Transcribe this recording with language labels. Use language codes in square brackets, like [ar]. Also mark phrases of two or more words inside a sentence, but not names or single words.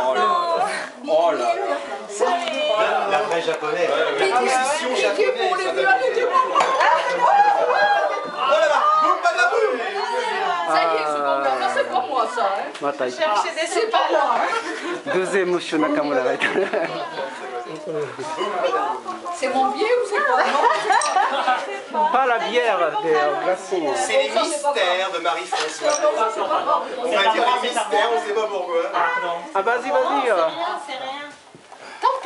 [fr] Oh là là. La vraie japonaise. La position japonaise. Pour les vieux, elle était pour moi. Oh là là. Boum, badaboum. Ça y est, ce qu'on veut. Ça, c'est pas moi, ça. Hein. また Chercher des C'est pas moi. Hein. [ja] 偶然ムッシュ中村がいた。 [fr] C'est mon pied ou c'est quoi? Pas la bière des glaçons. C'est les mystères de Marie-Françoise. On va dire les mystères, on sait pas pourquoi. Ah, vas-y, vas-y. C'est rien. Tant pis.